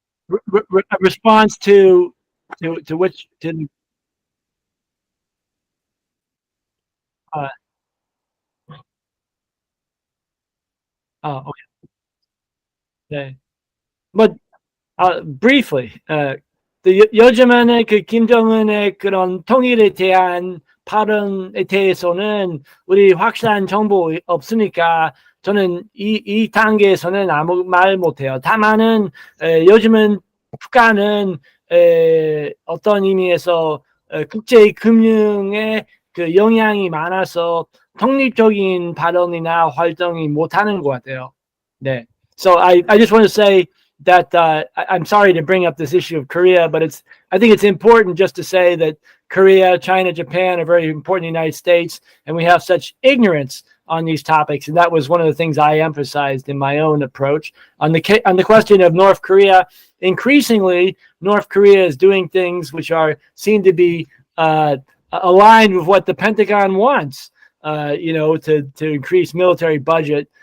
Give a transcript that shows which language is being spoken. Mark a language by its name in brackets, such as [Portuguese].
[English] A response to which to uh, oh, okay. But briefly, [Korean] 요즘에는 그 김정은의 그런 통일에 대한 발언에 대해서는 우리 확실한 정보 없으니까 저는 이 단계에서는 아무 말 못해요. 다만은 요즘은 북한은 어떤 의미에서 국제 금융에 그 영향이 많아서 독립적인 발언이나 활동이 못하는 것 같아요. 네. [English] So I just want to say that I'm sorry to bring up this issue of Korea, but I think it's important just to say that Korea, China, Japan are very important in the United States, and we have such ignorance on these topics. And that was one of the things I emphasized in my own approach. On the question of North Korea, increasingly, North Korea is doing things which seem to be aligned with what the Pentagon wants, to increase military budget.